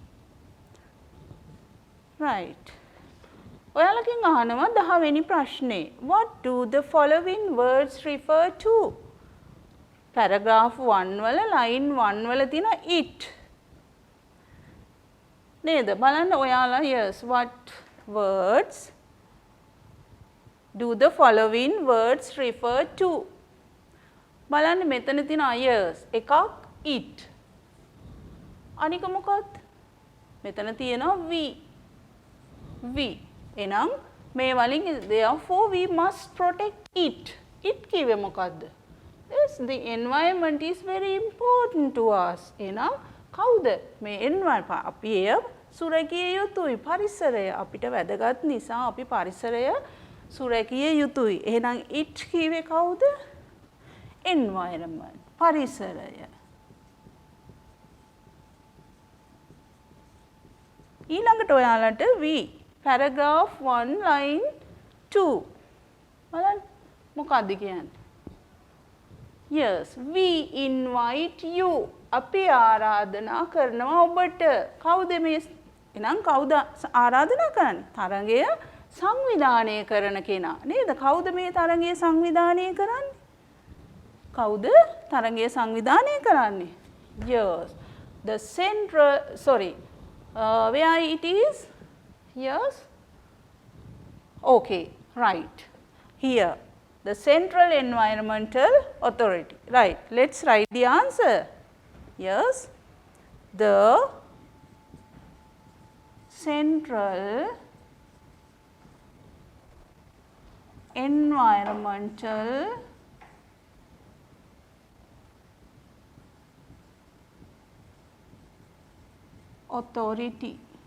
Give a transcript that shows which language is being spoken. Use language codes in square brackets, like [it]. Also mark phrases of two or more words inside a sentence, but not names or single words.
[en] right. [si] ඔයාලකින් අහනවා 10 වෙනි ප්‍රශ්නේ. [en] What do the following words refer to? [si] paragraph 1 වල line 1 වල තියෙන it. නේද? බලන්න ඔයාලා [en] yes what words do the following words refer to? [si] බලන්න මෙතන තියෙන yes එකක් it. අනික මොකක්ද? මෙතන තියෙනවා we. එහෙනම් මේ වලින් [en] therefore we must protect it. [si] it කිව්වේ මොකද්ද? [en] yes the environment is very important to us. [si] එහෙනම් කවුද මේ environment? අපි එය සුරැකිය යුතුයි. පරිසරය අපිට වැදගත් නිසා අපි පරිසරය සුරැකිය යුතුයි. එහෙනම් it කිව්වේ කවුද? environment පරිසරය. ඊළඟට ඔයාලට we [en] paragraph 1 line 2 [si] බලන්න මොකක්ද කියන්නේ? [en] Yes, we invite you. [si] අපි ආරාධනා කරනවා ඔබට. කවුද මේ? එහෙනම් කවුද ආරාධනා කරන්නේ? තරඟය සංවිධානය කරන කෙනා. නේද? කවුද මේ තරඟය සංවිධානය කරන්නේ? කවුද තරඟය සංවිධානය කරන්නේ? [en] Yes, the central, sorry, where it is? Yes, okay, right, here, the Central Environmental Authority. Right, let's write the answer. Yes, the Central Environmental Authority.